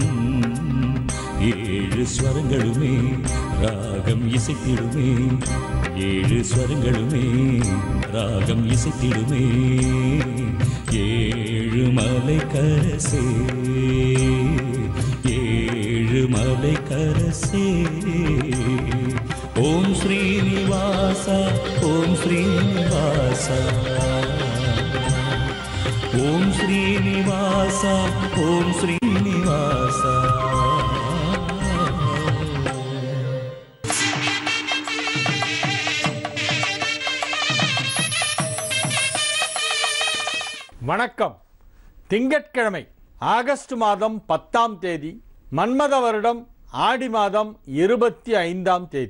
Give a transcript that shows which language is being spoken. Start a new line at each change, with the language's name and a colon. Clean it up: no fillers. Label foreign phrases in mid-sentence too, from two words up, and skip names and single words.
Tamil: ஏழு ஸ்வரங்களுமே ராகம் இசைத்திடுமே ஏழு ஸ்வரங்களுமே ராகம் இசைத்திடுமே ஏழு மலை கரசே ஏழு மலை கரசே ஓம் ஸ்ரீனிவாச ஓம் ஸ்ரீ ಶ್ರೀನಿವಾಸ ಓಂ ಶ್ರೀನಿವಾಸ ಓಂ ಶ್ರೀನಿವಾಸ. வணக்கம். திங்கட்கிழமை ஆகஸ்ட் மாதம் 10ஆம் தேதி, மன்மத வருடம் ஆடி மாதம் 25ஆம் தேதி.